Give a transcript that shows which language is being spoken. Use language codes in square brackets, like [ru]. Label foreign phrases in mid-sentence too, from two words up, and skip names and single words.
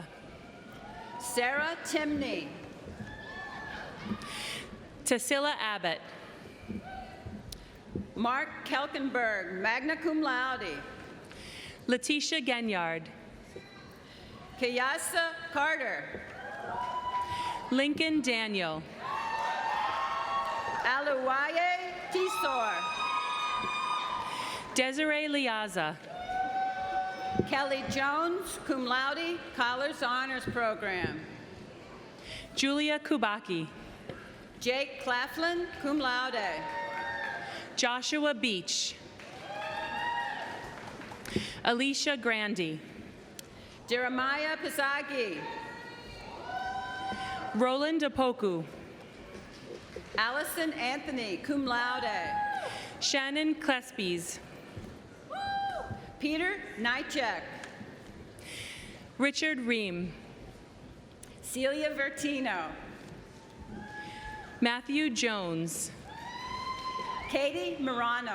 [en] Sarah Timney. Tassila Abbott. Mark Kelkenberg, [la] magna cum laude. [en] Letitia Genyard. Kayasa Carter. Lincoln Daniel. Aluwaye Tisor. Desiree Liaza. Kelly Jones, [la] cum laude, [en] College Honors Program. Julia Kubaki. Jake Claflin, [la] cum laude. [en] Joshua Beach. Alicia Grandy. Jeremiah Pizaghi. Roland Apoku. Allison Anthony, [la] cum laude. [en] Shannon Klespies. Peter Nychek. Richard Ream. Celia Vertino. Matthew Jones. Katie Morano.